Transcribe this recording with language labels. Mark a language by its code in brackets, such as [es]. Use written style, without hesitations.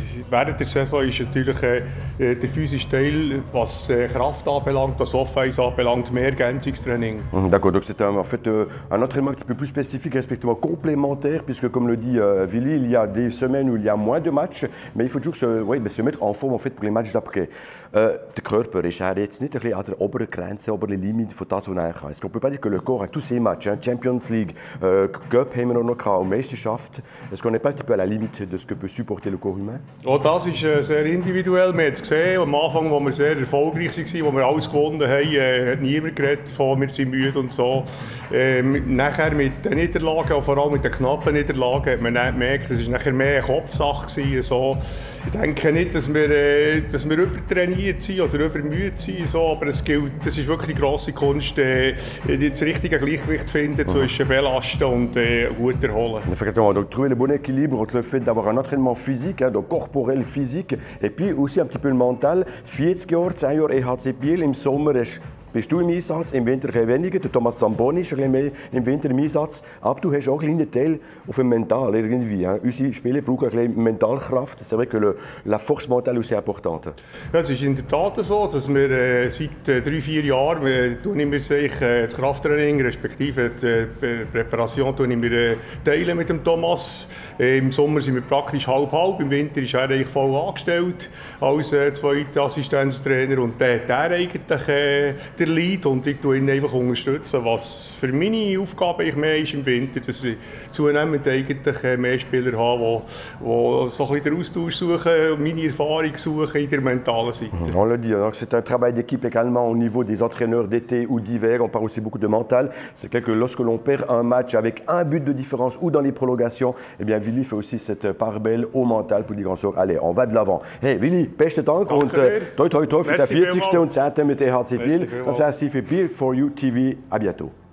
[de] Während der Saison ist natürlich der physische Teil, was Kraft anbelangt, was Offense anbelangt, mehr Ergänzungstraining. [fr] D'accord, donc c'est en fait un entraînement un petit peu plus spécifique, respectivement complémentaire, puisque comme le dit Willi, il y a des semaines où il y a moins de matchs, mais il faut toujours se mettre en forme en fait, pour les matchs d'après. [de] Der Körper ist jetzt nicht ein bisschen an der oberen Grenze, oberen Limit von das, was er kann. [fr] On ne peut pas dire que le corps a tous ses matchs, [de] Champions League, Cup haben wir noch gehabt, und Meisterschaft. [fr] Est-ce qu'on n'est pas un petit peu à la limite de ce que peut supporter le corps humain? [de] Auch das ist sehr individuell. Wir haben es gesehen, am Anfang, als wir sehr erfolgreich waren, als wir alles gewonnen haben, hat niemand geredet von «wir sind müde» und so. Nachher mit den Niederlagen, vor allem mit den knappen Niederlagen, hat man gemerkt, es war nachher mehr eine Kopfsache. So. Ich denke nicht, dass wir übertrainiert sind oder übermüdet sind, so, aber das ist wirklich eine grosse Kunst, das richtige Gleichgewicht zu finden zwischen Belasten und gut erholen. [fr] Effectivement, donc trouver le bon équilibre entre le fait d'avoir un entraînement physique, donc corporel, physique, et puis aussi un petit peu le mental. [de] 40 Jahre, 10 Jahre EHC Biel, im Sommer bist du im Einsatz, im Winter ein weniger. Der Thomas Zamboni ist ein bisschen mehr im Winter im Einsatz. Aber du hast auch einen kleinen Teil auf dem Mental irgendwie. Unsere Spieler brauchen ein bisschen Mentalkraft. [fr] C'est vrai que la force mentale ist importante. [de] Ja, es ist in der Tat so, dass wir seit 3-4 Jahren das Krafttraining respektive die Präparation teilen mit dem Thomas. Im Sommer sind wir praktisch halb-halb, im Winter ist er eigentlich voll angestellt als zweiter Assistenztrainer und der hat eigentlich der Lead und ich unterstütze ihn einfach, was für meine Aufgabe mehr ist im Winter, dass ich zunehmend eigentlich mehr Spieler habe, die so ein bisschen den Austausch suchen, meine Erfahrung suchen in der mentalen Seite. [fr] On le dit, c'est un travail d'équipe également au niveau des entraîneurs d'été ou d'hiver, on parle aussi beaucoup de mental. C'est clair que lorsque l'on perd un match avec un but de différence ou dans les prolongations, eh bien Willi fait aussi cette part belle au mental pour dire en sorte, allez, on va de l'avant. [de] Hey Willi, besten Dank und toi für den 40. und 10. mit EHC Biel. Das war für Beer4U TV. [fr] À bientôt.